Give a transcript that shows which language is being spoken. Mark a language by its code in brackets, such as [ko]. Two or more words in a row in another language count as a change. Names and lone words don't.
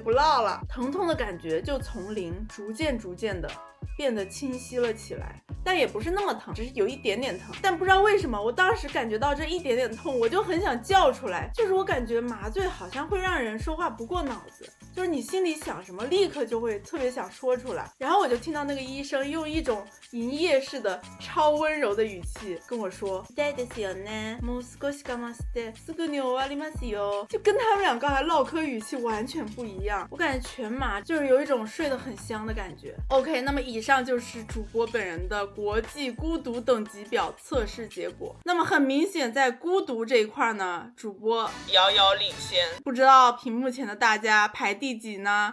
[zh] 不唠了，疼痛的感觉就从零逐渐的变得清晰了起来，但也不是那么疼，只是有一点点疼，但不知道为什么我当时感觉到这一点点痛，我就很想叫出来，就是我感觉麻醉好像会让人说话不过脑子，就是你心里想什么立刻就会特别想说出来，然后我就听到那个医生用一种营业式的超温柔的语气跟我说 [ja] 痛いですよね、もう少し我慢してすぐに終わりますよ， [zh] 就跟他们俩刚才唠嗑语气完全不一样，我感觉全麻就是有一种睡得很香的感觉。 OK， 那么以上就是主播本人的国际孤独等级表测试结果。那么很明显在孤独这一块呢，主播遥遥领先，不知道屏幕前的大家排第几呢？